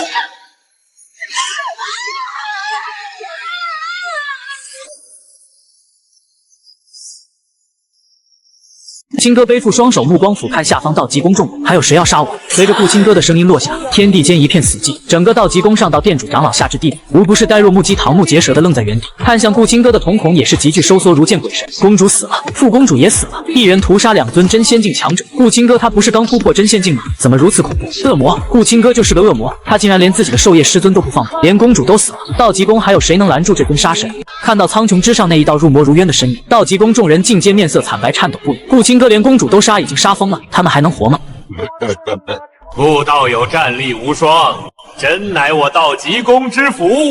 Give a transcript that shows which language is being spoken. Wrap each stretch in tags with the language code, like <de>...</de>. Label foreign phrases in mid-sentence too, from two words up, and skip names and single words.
<zh>青哥背負雙手，目光俯瞰下方道濟宮眾人，還有誰要殺我？隨着顧青哥的聲音落下，天地間一片死寂，整個道濟宮上到店主長老下至地底，無不是呆若木雞、瞠目結舌的愣在原地，看向顧青哥的瞳孔也是急劇收縮，如見鬼神。公主死了，副公主也死了，一人屠殺2尊真仙境強者。顧青哥他不是剛突破真仙境嗎？怎麼如此恐怖？ 惡魔！顧青哥就是個惡魔，他竟然連自己的授業師尊都不放過，連公主都死了，道濟宮還有誰能攔住這尊殺神？看到蒼穹之上那一道入魔如淵的身影，道濟宮眾人盡皆面色慘白，顫抖不已。顧青哥連公主都殺，已經殺瘋了，他們還能活嗎？顧道友戰力無雙，真乃我道濟宮之福。</zh>